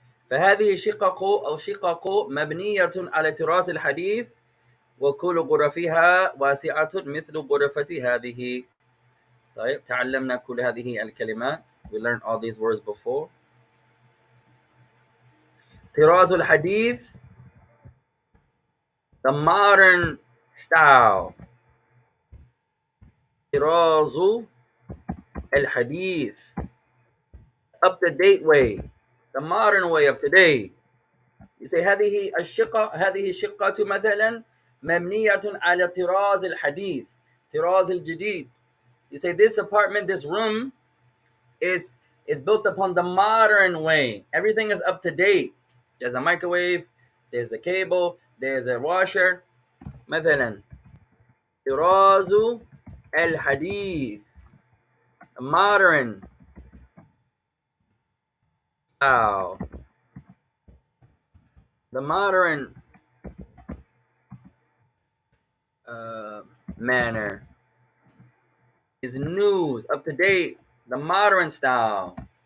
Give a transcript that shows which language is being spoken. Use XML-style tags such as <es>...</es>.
<ar>فهذه شقق أو شقق مبنية على تراث الحديث, وكل غرفها واسعة مثل غرفتي هذه. طيب, تعلمنا كل هذه الكلمات.</ar> <en>We learned all these words before.</en> <ar>طراز الحديث,</ar> <en>the modern style.</en> <ar>طراز الحديث,</ar> <en>up to date way, the modern way of today. You say</en> <ar>هذه الشقة مثلا مبنية على طراز الحديث, طراز الجديد.</ar> <en>You say this apartment, this room is built upon the modern way. Everything is up to date. There's a microwave, there's a cable, there's a washer.</en> <ar>مثلا طراز الحديث,</ar> <en>modern style, the modern manner is news, up to date, the modern style.</en>